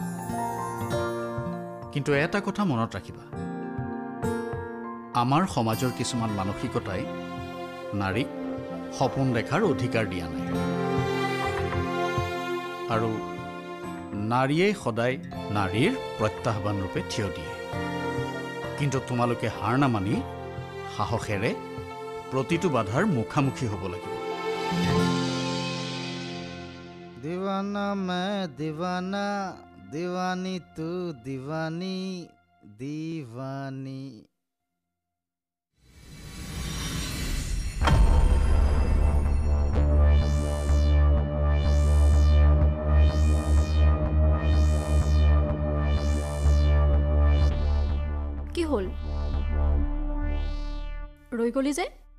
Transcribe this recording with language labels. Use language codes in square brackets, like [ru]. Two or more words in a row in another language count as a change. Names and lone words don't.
[as] কিন্তু এটা কথা মনত ৰাখিবা আমাৰ সমাজৰ কিছুমান মানসিকতাই নাৰীক সপোন দেখাৰ অধিকাৰ দিয়া নাই আৰু নাৰীয়ে সদায় নাৰীৰ প্ৰত্যাহ্বান ৰূপে থিয় দিয়ে কিন্তু তোমালোকে হাৰ নামানি সাহসেৰে প্ৰতিটো বাধাৰ মুখামুখি হ'ব লাগিব [hi] दीवाना मैं दीवाना दीवानी तू दीवानी दीवानी [as] কি হ'ল ৰৈ গলি যে